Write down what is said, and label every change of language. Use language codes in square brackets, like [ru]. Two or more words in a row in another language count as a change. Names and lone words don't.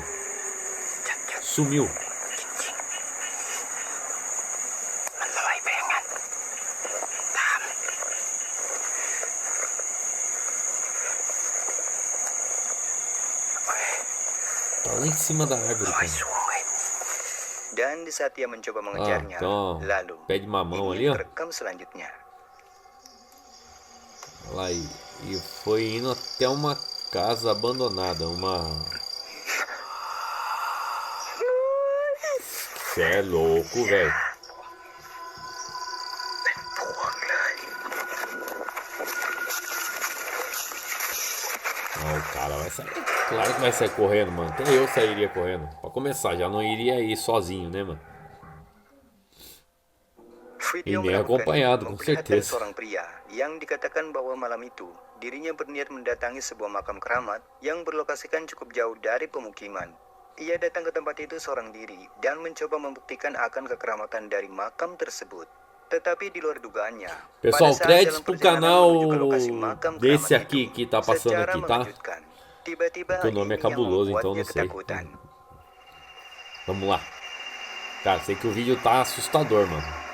[pt] Sumiu. Tá lá em cima da árvore, cara. [id] Dan di saat ia mencoba mengejarnya, lalu [pt] pé de mamão ali, [id] ini [pt] ó. [id] terekam selanjutnya. [pt] Lá e foi indo até uma casa abandonada, uma... Cê é louco, velho. O cara vai sair. Claro que vai sair correndo, mano. Até eu sairia correndo. Pra começar, já não iria ir sozinho, né, mano? E nem acompanhado, com certeza. [id] Seorang pria yang dikatakan bahwa malam itu dirinya berniat mendatangi sebuah makam keramat yang berlokasikan cukup jauh dari pemukiman. Ia datang ke tempat itu seorang diri dan mencoba membuktikan akan kekeramatan dari makam tersebut. Tetapi di luar dugaannya, [pt] pessoal, créditos pro canal desse aqui que tá passando aqui, tá? Porque o nome é cabuloso, então não sei. Vamos lá. Cara, sei que o vídeo tá assustador, mano.